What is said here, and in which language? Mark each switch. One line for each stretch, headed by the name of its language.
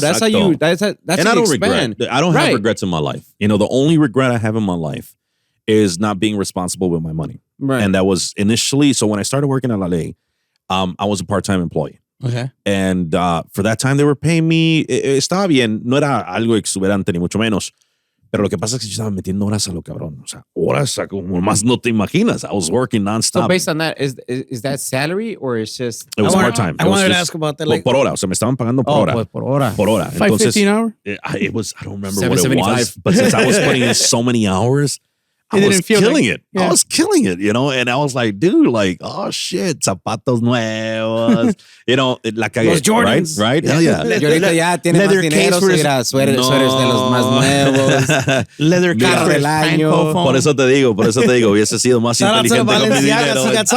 English: That's how you. That's how and I you don't expand. regret. I don't have regrets in my life. You know, the only regret I have in my life is not being responsible with my money. Right. And that was initially. So when I started working at La Ley, I was a part-time employee. Okay. And for that time, they were paying me.
Spanish: Estaba bien. No era algo exuberante ni mucho menos. Pero lo que pasa es que yo estaba metiendo horas a lo cabrón. O sea, horas como más no te imaginas.
English: I was working nonstop. So based on that, is that salary or it's just... It was part-time. I wanted to ask about that. Like,
Spanish: por hora. O sea, me estaban pagando por hora. Por hora. Por hora. Entonces,
English: $5.50 an hour? It was, I don't remember what it was. But since I was putting in so many hours, I was killing it. Yeah. I was killing it, you know? And I was like, dude, like, oh shit,
Spanish: zapatos nuevos.
English: You know,
Spanish: la cagué. Los Jordans.
English: Right? Hell yeah.
Spanish: Y ahorita ya tiene más dinero, mira, suéteres de los más nuevos.
English: Leather case
Spanish: del año. Por eso te digo, hubiese sido más inteligente con mi dinero.